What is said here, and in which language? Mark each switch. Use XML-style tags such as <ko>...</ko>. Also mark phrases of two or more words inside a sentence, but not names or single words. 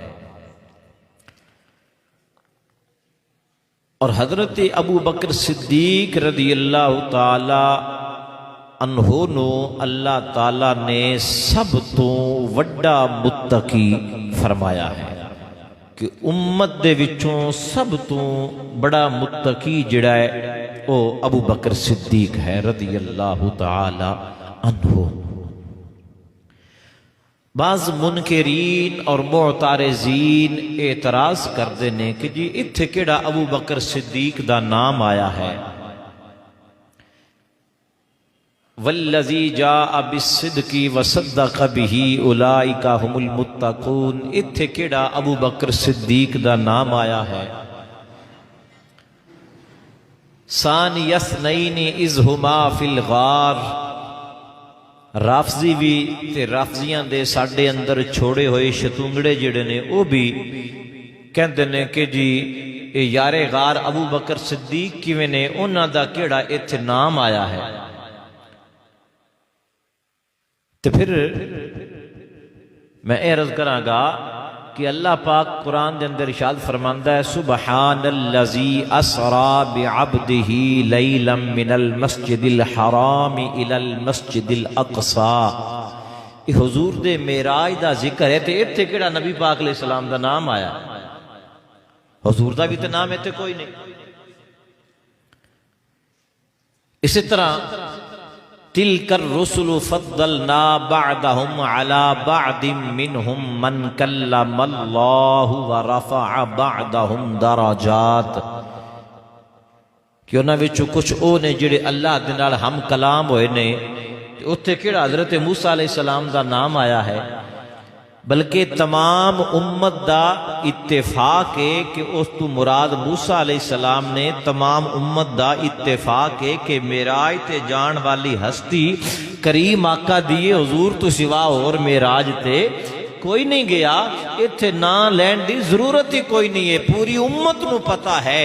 <pa>اور حضرت ابو بکر صدیق</pa> <ar>رضی اللہ تعالی عنہ</ar> <pa>نو اللہ تعالی نے سب تو وڈا متقی فرمایا ہے کہ امت دے وچوں سب تو بڑا متقی جڑا ہے او ابو بکر صدیق ہے</pa> <ar>رضی اللہ تعالی عنہ۔</ar> <pa>بعض منکرین اور معترضین اعتراض کردے نے کہ جی اتھے کیڑا ابو بکر صدیق دا نام آیا ہے،</pa> <ar>والذی جاء بالصدق وصدق به اولئک هم المتقون،</ar> <pa>اتھے کیڑا ابو بکر صدیق دا نام آیا ہے۔</pa> <ar>ثانی اثنین اذ ہما فی الغار،</ar> <pa>رافضی بھی تے رافضیاں دے ساڈے اندر چھوڑے ہوئے شتونگڑے جڑے نے وہ بھی کہندے نے کہ جی اے یار غار ابو بکر صدیق کیویں نے، انہاں دا کیڑا ایتھے نام آیا ہے۔ تو پھر میں عرض کراں گا کہ اللہ پاک قرآن دے اندر ارشاد فرماندا ہے</pa> <ar>سبحان الذی اسرا بعبدہ لیلا من المسجد الحرام الى المسجد الاقصی،</ar> <pa>یہ حضور دے معراج دا ذکر ہے تے ایتھے کیڑا نبی پاک</pa> <ar>علیہ السلام</ar> <pa>دا نام آیا؟ حضور دا بھی تے نام ایتھے کوئی نہیں۔ اسی طرح</pa> <ar>تلک الرسل فضلنا بعدهم على بعد منهم من کلم اللہ ورفع بعدهم درجات،</ar> <pa>کہ انہاں وچوں کچھ او نے جڑے اللہ دے نال ہم کلام ہوئے نے، اتھے کیڑا حضرت موسیٰ</pa> <ar>علیہ السلام</ar> <pa>دا نام آیا ہے، بلکہ تمام امت دا اتفاق ہے کہ اس تو مراد موسیٰ</pa> <ar>علیہ السلام</ar> <pa>نے، تمام امت دا اتفاق ہے کہ معراج تے جان والی ہستی کریم آقا دیے حضور تو سوا اور معراج تے کوئی نہیں گیا، اتھے نا لین دی ضرورت ہی کوئی نہیں ہے، پوری امت نو پتا ہے۔</pa>